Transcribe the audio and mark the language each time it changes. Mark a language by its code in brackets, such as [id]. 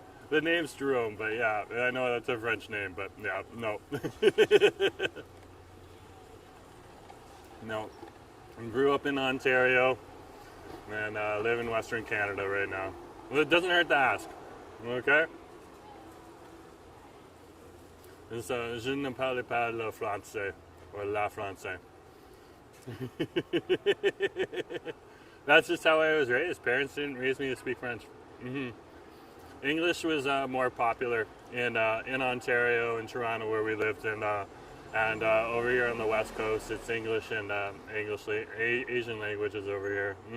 [en] The name's Jerome, but yeah, I know that's a French name, but yeah, no. No. I grew up in Ontario and live in Western Canada right now. Well, it doesn't hurt to ask, okay? [fr] Je ne parle pas le français, or la français. [en] That's just how I was raised. Parents didn't raise me to speak French. English was more popular in Ontario and Toronto where we lived, and over here on the West Coast, it's English and Asian languages over here.